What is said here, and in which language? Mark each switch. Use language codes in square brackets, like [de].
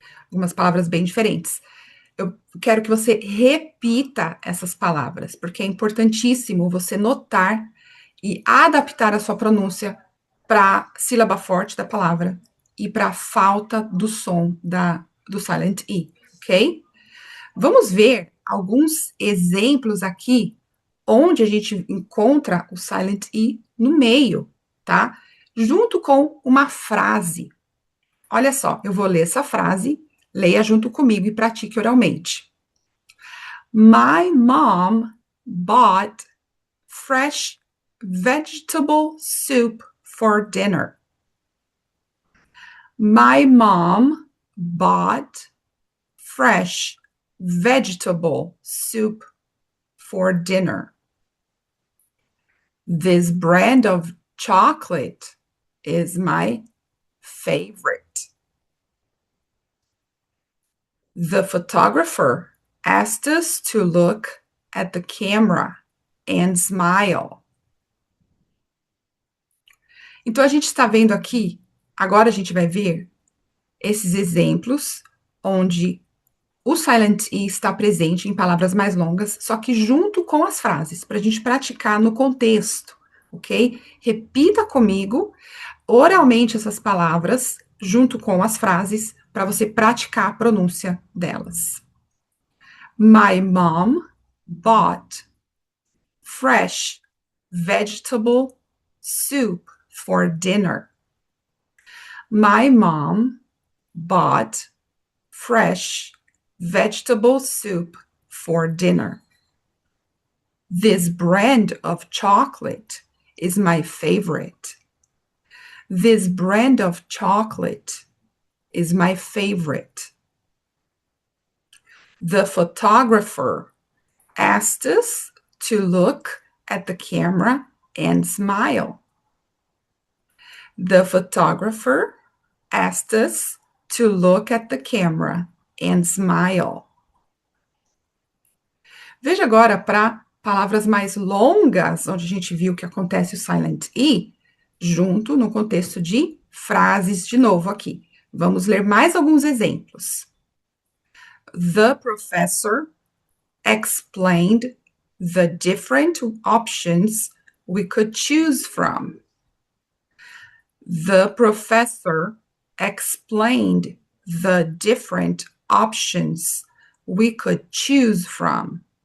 [pt] Algumas palavras bem diferentes. Eu quero que você repita essas palavras, porque é importantíssimo você notar e adaptar a sua pronúncia para a sílaba forte da palavra e para a falta do som do silent E, ok? Vamos ver alguns exemplos aqui onde a gente encontra o silent E no meio, tá? Junto com uma frase. Olha só, eu vou ler essa frase, leia junto comigo e pratique oralmente. [en] My mom bought fresh vegetable soup for dinner. My mom bought fresh vegetable soup for dinner. This brand of chocolate is my favorite. The photographer asked us to look at the camera and smile. [pt] Então, a gente está vendo aqui, agora a gente vai ver esses exemplos onde o silent E está presente em palavras mais longas, só que junto com as frases, para a gente praticar no contexto, ok? Repita comigo oralmente essas palavras, junto com as frases, para você praticar a pronúncia delas. [en] My mom bought fresh vegetable soup for dinner. My mom bought fresh vegetable soup for dinner. This brand of chocolate is my favorite. This brand of chocolate is my favorite. The photographer asked us to look at the camera and smile. The photographer asked us to look at the camera and smile. [pt] Veja agora para palavras mais longas, onde a gente viu que acontece o silent E, junto no contexto de frases de novo aqui. Vamos ler mais alguns exemplos. [en] The professor explained the different options we could choose from. The professor explained the different options we could choose from.